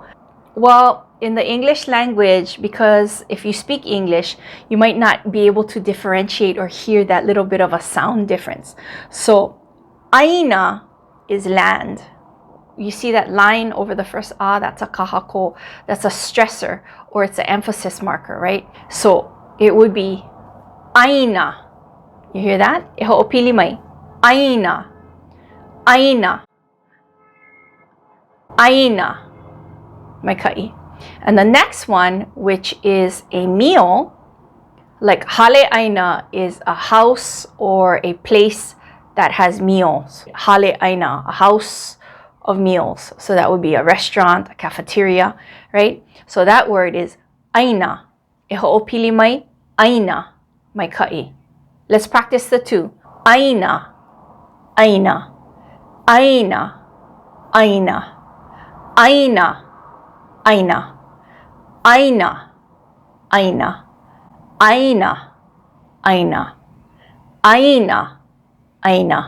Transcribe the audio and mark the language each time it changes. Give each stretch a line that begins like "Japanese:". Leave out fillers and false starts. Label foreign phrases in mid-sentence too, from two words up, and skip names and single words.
English: Well, in the English language, because if you speak English, you might not be able to differentiate or hear that little bit of a sound difference. So Aina is land. You see that line over the first a, that's a kahako, that's a stressor, or it's an emphasis marker, right? So it would be Aina. You hear that?
Hawaiian: E ho'opili mai. Aina. Aina. Aina. Mai ka'i.
English: And the next one, which is a meal, like
Hawaiian: hale ʻāina
English: is a house or a place that has meals.
Hawaiian: Hale ʻāina,
English: a house of meals. So that would be a restaurant, a cafeteria, right? So that word is ʻāina.
Hawaiian: E ho'opili mai, ʻāina, mai ka'i.
English: Let's practice the two.
Hawaiian: Aina, aina, aina, aina, aina, aina, aina, aina, aina, aina, aina, aina.